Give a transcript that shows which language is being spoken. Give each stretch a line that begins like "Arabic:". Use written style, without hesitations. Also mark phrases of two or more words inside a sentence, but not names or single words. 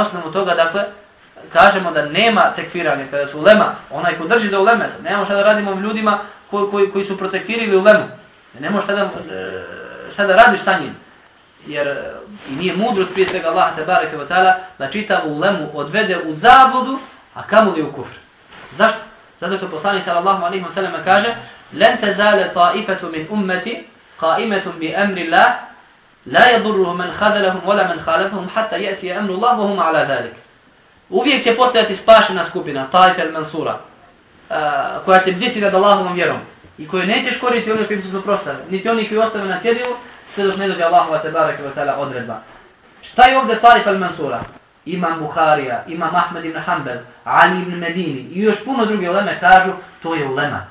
Bosnian: I na osnovu toga, dakle, kažemo da nema tekfiranja, kada su ulema, onaj ko drži do uleme, nemamo šta da radimo ljudima koji su protekfirili ulemu. Nemamo šta da radiš sa njim. Jer i nije mudrost prije svega Allah
Arabic: تبارك وتعالى
Bosnian: da čitavu ulemu odvede u zabludu, a kamoli u kufr. Zašto? Zato što poslanik
Arabic: صلى الله عليه وسلم
Bosnian: kaže:
Arabic: "لن تزال طائفة من أمتي قائمة بأمر الله لا يضرهم من خذلهم ولا من خالفهم حتى يأتي أمر الله وهم على ذلك."
Bosnian: Uvijek će postojati spašena skupina,
Arabic: طائفة المنصورة,
Bosnian: koja će bdjeti nad Allahovom vjerom i koje neće škoriti oni koji se suprotstavljaju, niti oni koji ostave na cjedilu, sve dok ne dođe Allahova
Arabic: تبارك وتعالى
Bosnian: odredba. Šta je ovdje
Arabic: طائفة المنصورة?
Bosnian: Imam Buharija, Imam Ahmed ibn Hanbel, Ali ibn Medini i još puno druge uleme kažu to je ulema.